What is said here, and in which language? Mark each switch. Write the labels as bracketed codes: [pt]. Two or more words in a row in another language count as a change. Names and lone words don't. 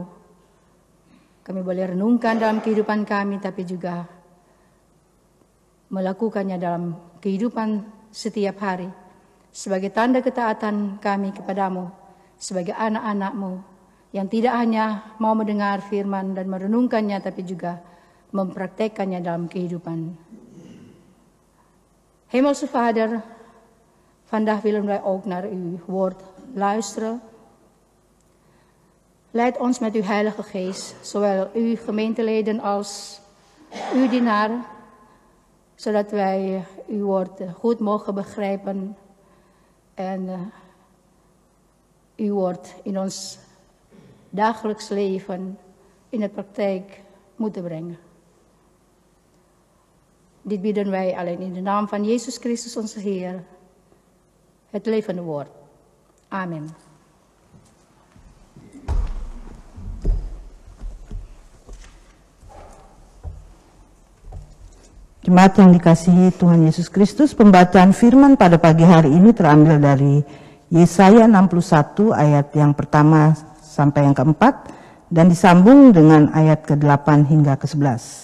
[id] Kami boleh renungkan dalam kehidupan kami, tapi juga melakukannya dalam kehidupan setiap hari, sebagai tanda ketaatan kami kepadamu, sebagai anak-anak-Mu, yang tidak hanya mau mendengar firman dan merenungkannya, tapi juga mempraktekkannya dalam kehidupan. [nl] Hemelse Vader, vandaag willen wij ook naar uw woord luisteren. Leid ons met uw Heilige Geest, zowel uw gemeenteleden als uw dienaar, zodat wij uw woord goed mogen begrijpen en uw woord in ons dagelijks leven in de praktijk moeten brengen. Dit bidden wij alleen in de naam van Jezus Christus onze Heer, het levende woord. Amen. [id] Jemaat yang dikasihi Tuhan Yesus Kristus, pembacaan firman pada pagi hari ini terambil dari Yesaya 61 ayat yang pertama sampai yang keempat dan disambung dengan ayat ke-8 hingga ke-11.